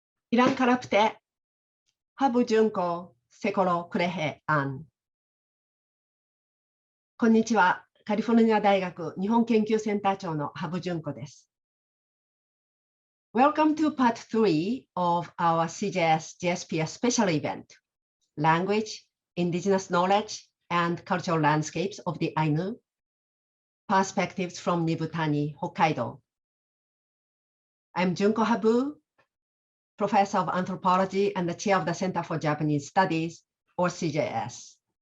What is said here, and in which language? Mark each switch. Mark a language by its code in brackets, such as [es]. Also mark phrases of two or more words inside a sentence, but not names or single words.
[ain] Iran karapte, habu junko, sekoro kurehe an. [ja] こんにちは。カリフォルニア大学日本研究センター長の羽生純子です。 [en] Welcome to part 3 of our CJS JSPS special event, Language, Indigenous Knowledge, and Cultural Landscapes of the Ainu, Perspectives from Nibutani, Hokkaido. I'm Junko Habu, Professor of Anthropology and the Chair of the Center for Japanese Studies, or CJS.